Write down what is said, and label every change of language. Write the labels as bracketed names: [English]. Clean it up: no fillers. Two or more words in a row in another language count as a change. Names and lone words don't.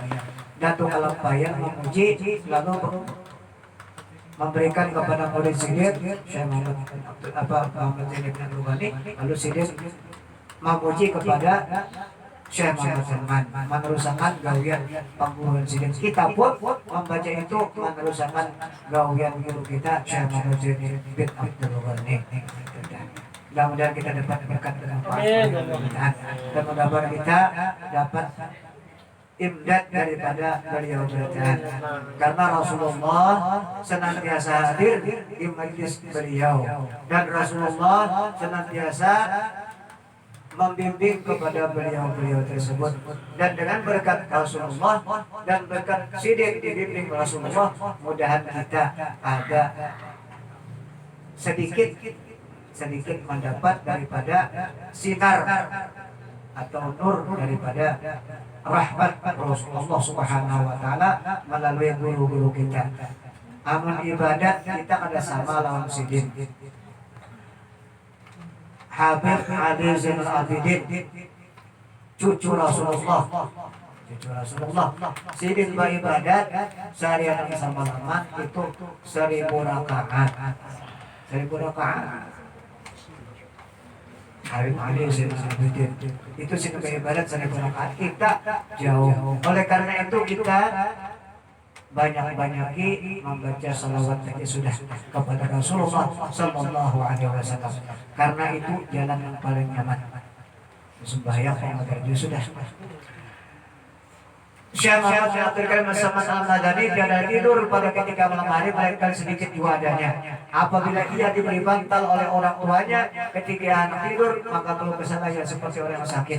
[Banjar] Datuk Kalampayan memuji lalu memberikan kepada murid sidin Syekh Muhammad Zain bin Abdul Ghani, lalu sidin memuji kepada Syekh Muhammad Zaman meneruskan gawian pengguruan sidin. [Indonesian] Kita pun membaca itu meneruskan gawian guru kita Syekh Muhammad Zain bin Abdul Ghani. Mudah-mudahan kita dapat berkat dengan dan mudah-mudahan kita dapat imdad daripada beliau bertahan. Karena Rasulullah senantiasa hadir di majlis beliau dan Rasulullah senantiasa membimbing kepada beliau-beliau tersebut. [Banjar] Dan dengan berkat Rasulullah dan berkat sidin dibimbing Rasulullah, mudahan kita ada sedikit sedikit mendapat daripada sinar atau nur daripada rahmat Rasulullah [Arabic] سبحانه وتعالى [Banjar] melalui guru-guru kita. Amal ibadat kita ada sama lawan sidin. Habib Ali Zainal Abidin, cucu Rasulullah, sidin beribadat seharian sama lama itu 1000 rakaat. 1000 rakaat. Habib Ali Zainal Abidin itu sidin beribadat 1000 rakaat. Kita jauh. Oleh karena itu kita banyak-banyaki membaca salawat saja sudah kepada Rasulullah [Arabic] صلى الله عليه وسلم, [Indonesian] karena itu jalan yang paling nyaman. Sembahyang yang bekerja sudah. Syekh Muhammad mengaturkan bersama Al-Madani tiada tidur pada ketika malam hari melainkan sedikit di wadahnya. Apabila ia diberi bantal oleh orang tuanya ketika anak tidur, maka keluh kesah ia seperti orang yang sakit.